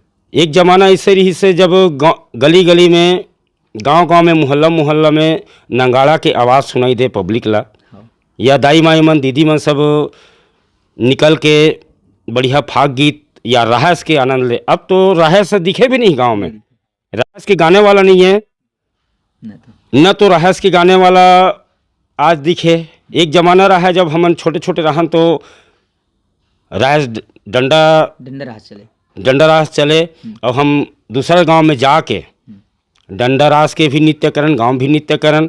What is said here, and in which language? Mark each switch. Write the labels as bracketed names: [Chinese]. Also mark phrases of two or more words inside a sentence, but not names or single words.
[Chhattisgarhi] एक ज़माना ऐसे रही से जब गली गली में गांव में मोहल्ला में नंगाड़ा के आवाज़ सुनाई दे पब्लिक ला, या दाई माई मन दीदी मन सब निकल के बढ़िया फाग गीत या राहस के आनंद ले। अब तो राहस दिखे भी नहीं गांव में, राहस के गाने वाला नहीं है, न तो राहस के गाने वाला आज दिखे। एक ज़माना रहा है जब हम छोटे छोटे रहन तो राहस डंडा रास चले और हम दूसरा गांव में जाके डंडा रास के भी नृत्य करन, गांव भी नृत्य करन।